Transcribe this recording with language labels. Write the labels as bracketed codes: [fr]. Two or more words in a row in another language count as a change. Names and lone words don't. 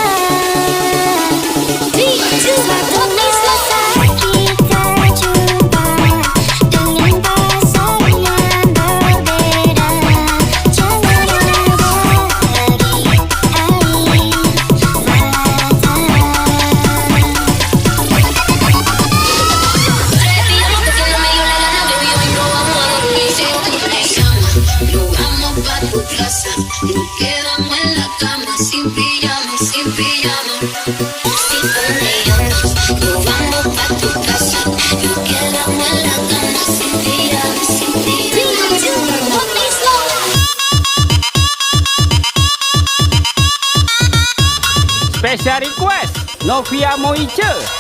[id] Suatu saat kita jumpa dengan pasangan berbeda. Jangan ada lagi air mata. [es] Lo vamos pa' tu casa, nos quedamos en la cama sin pijama, sin pijama. Si peleamos, nos vamos pa' tu casa, nos quedamos en la cama sin pijama, sin pijama. [en] Special request Novie Moecie.